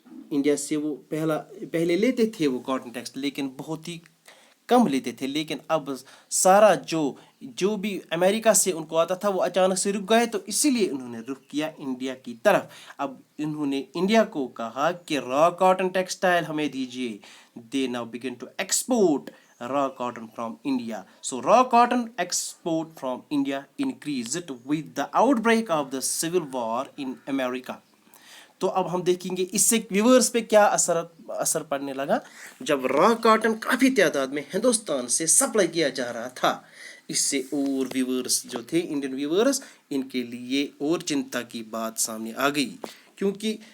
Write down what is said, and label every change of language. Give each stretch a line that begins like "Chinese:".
Urdu: India سے وہ پہلے لیتے تھے وہ کاٹن ٹیکسٹائل، لیکن بہت ہی کم لیتے تھے، لیکن اب سارا جو بھی امریکہ سے ان کو آتا تھا وہ اچانک سے رک گئے، تو اسی لیے انہوں نے رخ کیا انڈیا کی طرف۔ اب انہوں نے انڈیا کو کہا کہ را کاٹن ٹیکسٹائل ہمیں دیجیے۔
English: they now begin to export raw cotton from India. So raw cotton export from India increased with the outbreak of the civil war in America.
Urdu: تو اب ہم دیکھیں گے اس سے ویورز پہ کیا اثر پڑنے لگا۔ جب را کاٹن کافی تعداد میں ہندوستان سے سپلائی کیا جا رہا تھا، اس سے اور ویورز جو تھے انڈین ویورز، ان کے لیے اور چنتا کی بات سامنے آ گئی، کیونکہ